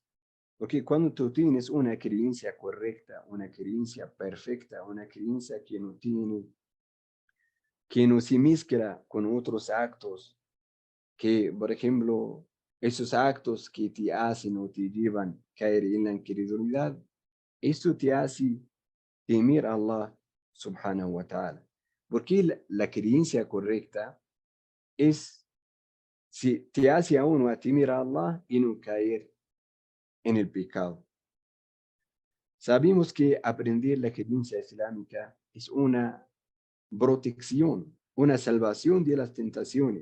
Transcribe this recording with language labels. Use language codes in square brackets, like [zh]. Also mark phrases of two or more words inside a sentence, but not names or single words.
[es] Porque cuando tú tienes una creencia correcta, una creencia perfecta, una creencia que no se mezcla con otros actos, que, por ejemplo, esos actos que te hacen o te llevan a caer en la incredulidad, esto te hace temer a Allah [ar] سبحانه وتعالى. [es] Porque la creencia correcta si te hace a uno a temer a Allah y no caer en el pecado. Sabemos que aprender la creencia islámica es una protección, una salvación de las tentaciones.